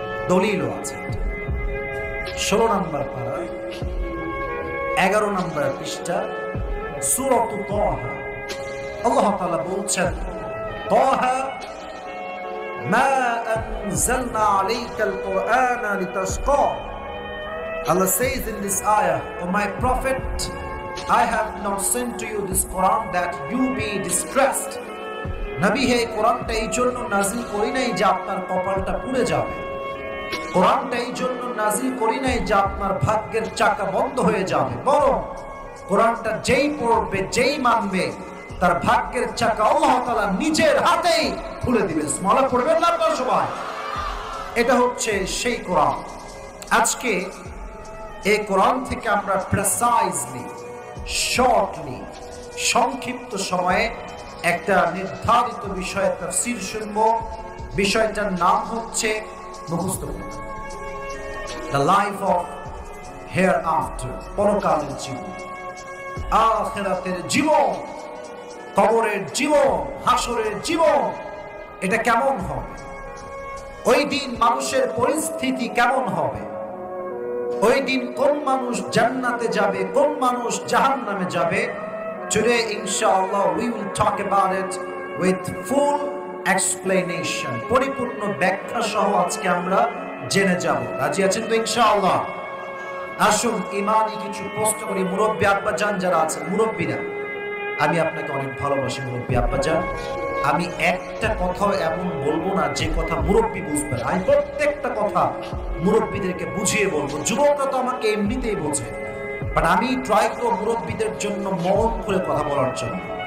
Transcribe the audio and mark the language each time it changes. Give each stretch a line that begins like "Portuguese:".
Bangla: দলিলও আছে। 16 নম্বর পারা 11 নম্বর পৃষ্ঠা সূরাত তাহা আল্লাহ তাআলা বলছেন,
Arabic: তাহা মা আনজালনা আলাইকাল কুরআনা লিতাশকা।
English: Allah says in this ayah, O my prophet, I have not sent to you this Quran that you be distressed.
Bangla: নবী হে, কোরআনটা এই জন্য নাজিল করি নাই যে আপনার কপালটা পুড়ে যাবে, কোরআনটা এই জন্য নাজিল করি নাই যে আপনার ভাগ্যের চাকা বন্ধ হয়ে যাবে, বরং কোরআনটা যেই পড়বে, যেই মানবে, তার ভাগ্যের চাকা আল্লাহ তাআলা নিজের হাতেই খুলে দিবে। স্মরণ করবেন না আপনারা সবাই? এটা হচ্ছে সেই কোরআন। আজকে এই কোরআন থেকে আমরা প্রিসাইজলি, শর্টলি, সংক্ষিপ্ত সময়ে একটা নির্ধারিত বিষয়ের তাফসীর শুনবো। বিষয়টার নাম হচ্ছে মুখস্থ করা,
English: the life of hereafter,
Bangla: পরকালের জীবন, আখিরাতের জীবন, কবরের জীবন, হাসরের জীবন। এটা কেমন হবে? ওই দিন মানুষের পরিস্থিতি কেমন হবে? ওই দিন কোন মানুষ জান্নাতে যাবে, কোন মানুষ জাহান্নামে যাবে?
English: Today inshallah we will talk about it with full explanation,
Bangla: পরিপূর্ণ ব্যাখ্যা সহ আজকে আমরা জেনে যাব। রাজি আছেন তো ইনশাআল্লাহ? আসুন ইমানি কিছু প্রশ্ন করি। মুরব্বী আব্বাজান যারা আছেন, মুরব্বীরা, আমি আপনাকে অনেক ভালোবাসি মুরব্বী আব্বাজান। আমি একটা কথা এমন বলবো না যে কথা মুরব্বী বুঝবে না। আমি প্রত্যেকটা কথা মুরব্বীদেরকে বুঝিয়ে বলবো। যুবকরা তো আমাকে এমনিতেই বোঝে,
English: but আমি try করব
Bangla: মুরব্বীদের জন্য মন খুলে কথা বলার জন্য।